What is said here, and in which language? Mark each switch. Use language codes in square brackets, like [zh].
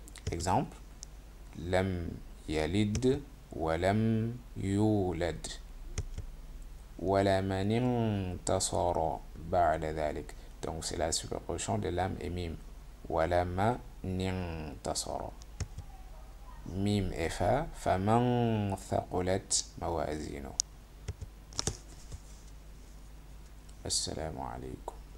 [fr] Exemple, [ar] lam yalid ولم يولد ولمن انتصر بعد ذلك. [fr] Donc c'est la superposition de lam et mim. [ar] ولمن انتصر. ميم [fr] et [ar] fa. فمن ثقلت موازينه. السلام عليكم.